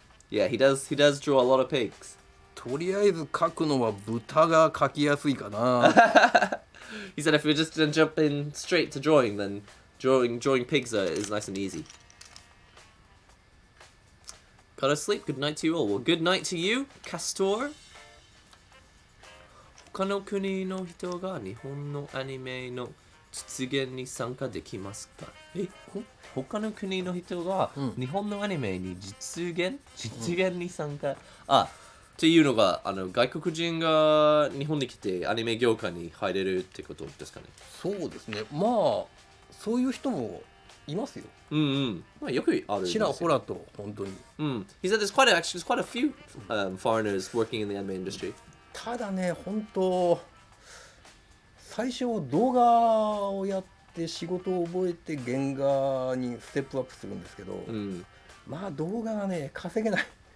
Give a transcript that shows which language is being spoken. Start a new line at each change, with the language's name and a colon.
English: Yeah, he does draw a lot of pigs.
Japanese: とりあえず描くのは豚が描きやすいかな。
English: He said if we're just gonna jump in straight to drawing, then drawing pigs is nice and easy. Gotta sleep. Good night to you all. Well, good night to you, Castor.
Japanese: 他の国の人が日本のアニメの実現に参加できますか？他の国の人が日本のアニメに実現に参加、っていうのが外国人が日本に来てアニメ業界に入れるってことですかね。そうですね。まあそういう人もいますよ。まあよくある。ちらほらと本当に。
English: He said there's quite a few foreigners working in the anime industry.
Japanese: ただね、本当最初動画をやって仕事を覚えて原画にステップアップするんですけど、まあ動画がね稼げない。